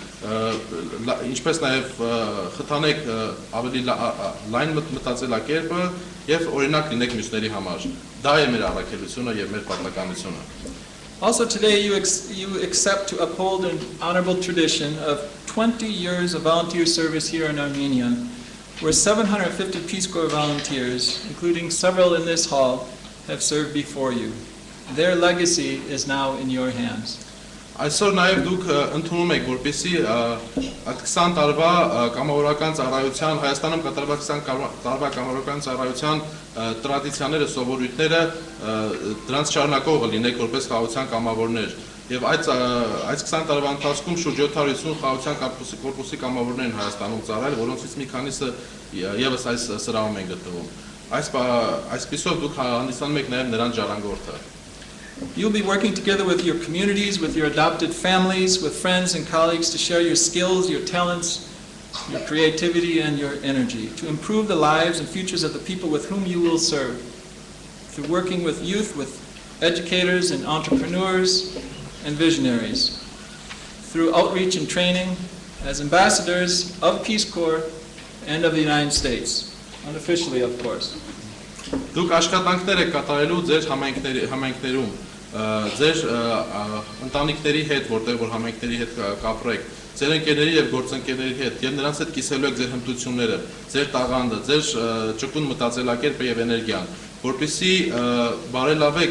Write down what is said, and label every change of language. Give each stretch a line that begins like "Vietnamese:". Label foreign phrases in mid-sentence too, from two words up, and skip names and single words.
Armenian: ինչպես նաև խթանեք ավելի լայն մտածելակերպը եւ օրինակ լինեք մյուսների համար։ Դա է մեր առաքելությունը եւ մեր պարտականությունը։
English: Also today you accept to uphold an honorable tradition of 20 years of volunteer service here in Armenia, where 750 Peace Corps volunteers, including several in this hall, have served before you. Their legacy is now in your hands.
Armenian: Այսօր նաև դուք ընդունում եք, որպեսզի 20 տարվա կամավորական ծառայության, Հայաստանում կատարված 20 տարվա կամավորական ծառայության տրադիցիաները, սովորույթները դրանց շարունակողը լինեք որպես խաղաղության կամավորներ։ Եվ այս 20 տարվա ընթացքում շուրջ 750 խաղաղության կորպուսի կամավորներ են Հայաստանում ծառայել, որոնցից մի քանիսը եւս այս սրահում են գտնվում։ Այսպիսով դուք հանդիսանում եք նաև նրանց ժառանգորդը։
English: You'll be working together with your communities, with your adopted families, with friends and colleagues to share your skills, your talents, your creativity, and your energy, to improve the lives and futures of the people with whom you will serve. Through working with youth, with educators and entrepreneurs and visionaries. Through outreach and training as ambassadors of Peace Corps and of the United States, unofficially of course.
Armenian: Դուք աշխատանքներ եք կատարելու ձեր համայնքներում, ձեր ընտանիքների հետ, որտեղ որ համայնքների հետ կապրեք, ձեր ընկերների եւ գործընկերների հետ, եւ նրանց հետ կիսելու եք ձեր հմտությունները, ձեր տաղանդը, ձեր ճկուն մտածելակերպը եւ էներգիան, որպեսզի բարելավեք